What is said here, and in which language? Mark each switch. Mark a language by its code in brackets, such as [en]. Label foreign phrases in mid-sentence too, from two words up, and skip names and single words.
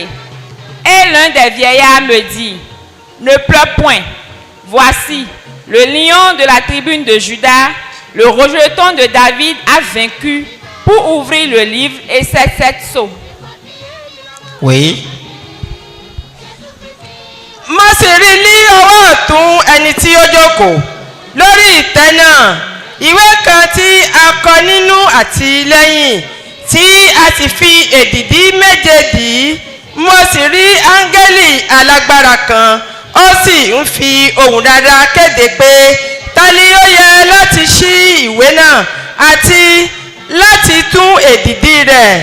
[fr] Et l'un des vieillards me dit, ne pleure point. Voici, le lion de la tribu de Juda, le rejeton de David, a vaincu pour ouvrir le livre et ses 7 sceaux. Oui. [yo] Mo sì rí ní ọwọ́ ọ̀tún ẹni tí ó jókòó lórí ìtẹ́ náà ìwé kan tí a kọ nínú àti lẹ́yìn tí a sì fi èdìdí méje dì í. Mo sì rí áńgẹ́lì alágbára kan ó sì ń fi ohùn dáadáa kéde pé ta ni ó yẹ láti ṣí ìwé náà àti láti tún èdìdí rẹ̀.